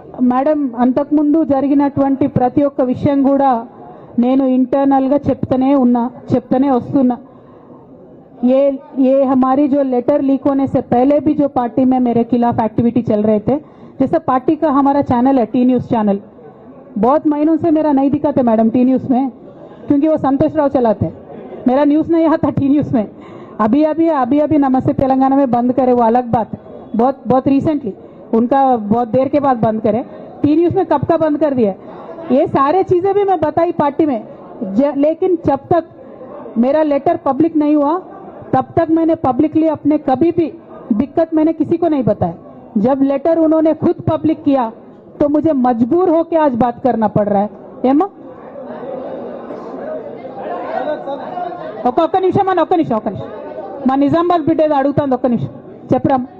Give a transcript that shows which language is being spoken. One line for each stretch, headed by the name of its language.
Telugu: Madam, అంతకుముందు జరిగినటువంటి ప్రతి ఒక్క విషయం కూడా నేను ఇంటర్నల్గా చెప్తూనే వస్తున్నా.
Hindi: ये हमारी जो लेटर लीक होने से पहले भी जो पार्टी में मेरे खिलाफ एक्टिविटी चल रहे थे, जैसे पार्टी का हमारा चैनल है टी न्यूज़ चैनल, बहुत महीनों से मेरा नहीं दिखाते मैडम टी न्यूज़ में, क्योंकि वो संतोष राव चलाते हैं, मेरा न्यूज़ नहीं आता टी न्यूज़ में। अभी अभी नमस्ते तेलंगाना में बंद करे, वो अलग बात है, बहुत रिसेंटली उनका बहुत देर के बाद बंद करे। टी न्यूज़ में कब का बंद कर दिया, ये सारे चीज़ें भी मैं बताई पार्टी में, लेकिन जब तक मेरा लेटर पब्लिक नहीं हुआ तब तक मैंने पब्लिकली अपने कभी भी दिक्कत मैंने किसी को नहीं बताया। जब लेटर उन्होंने खुद पब्लिक किया तो मुझे मजबूर होकर आज बात करना पड़ रहा है।
Telugu: ఏమా ఒక్క నిమిషం అన్న, ఒక్క నిమిషం మా నిజామాబాద్ బిడ్డ ఏదో అడుగుతుంది, ఒక్క నిమిషం చెప్పరా।